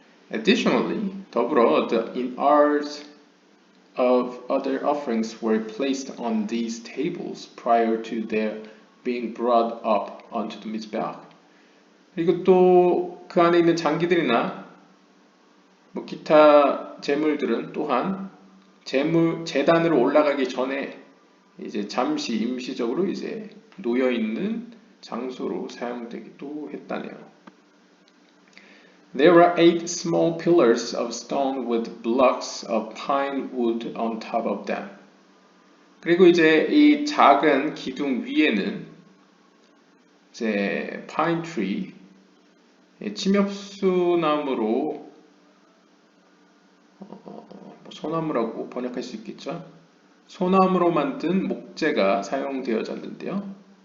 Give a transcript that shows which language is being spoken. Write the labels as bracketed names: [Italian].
[English] Additionally, 더불어 the innards of other offerings were placed on these tables prior to their being brought up onto the mizbeach. [Korean] 그리고 또 그 안에 있는 장기들이나 뭐 기타 재물들은 또한 제단으로 올라가기 전에 이제 잠시 임시적으로 이제 놓여 있는 장소로 사용되기도 했다네요. [English] There were 8 small pillars of stone with blocks of pine wood on top of them. [Korean] 그리고 이제 이 작은 기둥 위에는 이제 pine tree, 침엽수나무로 소나무라고 번역할 수 있겠죠. 소나무로 만든 목재가 사용되어졌는데요.